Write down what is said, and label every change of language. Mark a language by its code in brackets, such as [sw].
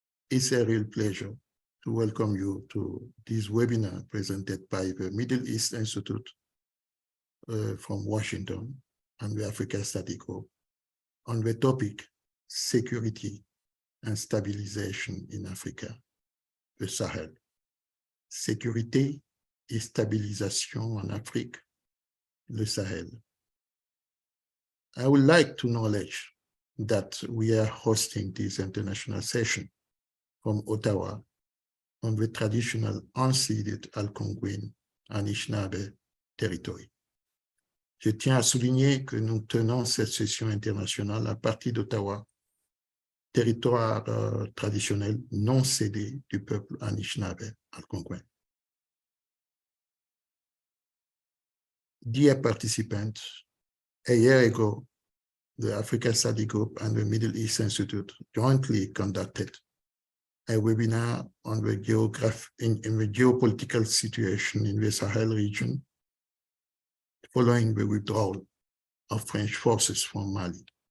[en] It's a real pleasure to welcome you to this webinar presented by the Middle East Institute from Washington and the Africa Study Group on the topic Security and Stabilization in Africa, the Sahel. [fr] Sécurité et stabilisation en Afrique, le Sahel. [en] I would like to acknowledge that we are hosting this international session from Ottawa on the traditional unceded Algonquin Anishinaabe territory. [fr] Je tiens à souligner que nous tenons cette session internationale à partir d'Ottawa, territoire traditionnel non cédé du peuple Anishinaabe Algonquin. [en] Dear participants, a year ago, the Africa Study Group and the Middle East Institute jointly conducted a webinar on the geopolitical situation in the Sahel region following the withdrawal of French forces from Mali.